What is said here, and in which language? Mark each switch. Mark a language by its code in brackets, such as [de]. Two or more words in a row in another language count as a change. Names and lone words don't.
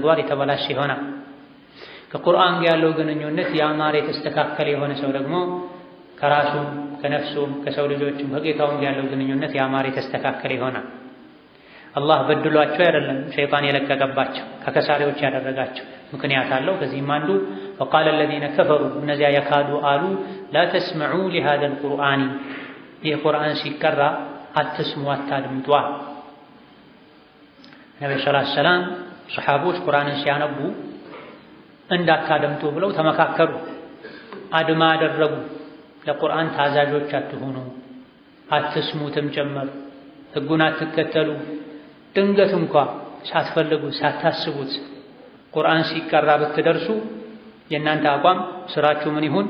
[am] ምግባር የተበላሸ ይሆናል። ከቁርአን ጋር ያለው ግንኙነት ያማረ የተስተካከለ የሆነ ሰው ደግሞ ከራሱም ከነፍሱም ከሰው ልጆችም ከጌታውም ያለው ግንኙነት ያማረ የተስተካከለ ይሆናል። አላህ በድሏቸው አይደለም ሸይጣን የለቀቀባቸው ከከሳሪዎች ያደረጋቸው ምክንያት አለው። ከዚህም አንዱ [ar] وقال الذين كفروا [am] እነዚያ የካዱ አሉ [ar] لا تسمعوا لهذا القرآن [am] ይህ ቁርአን ሲቀራ አትስሙ አታድምጡ። ነብዩ [ar] صلى الله عليه وسلم [am] ሱሐቦች ቁርአንን ሲያነቡ እንዳታደምጡ ብለው ተመካከሩ፣ አድማ አደረጉ። ለቁርአን ታዛዦች አትሆኑ አትስሙትም ጭምር ህጉን አትከተሉ። ድንገት እንኳ ሳትፈልጉ ሳታስቡት ቁርአን ሲቀራ ብትደርሱ የእናንተ አቋም ስራችሁ ምን ይሁን?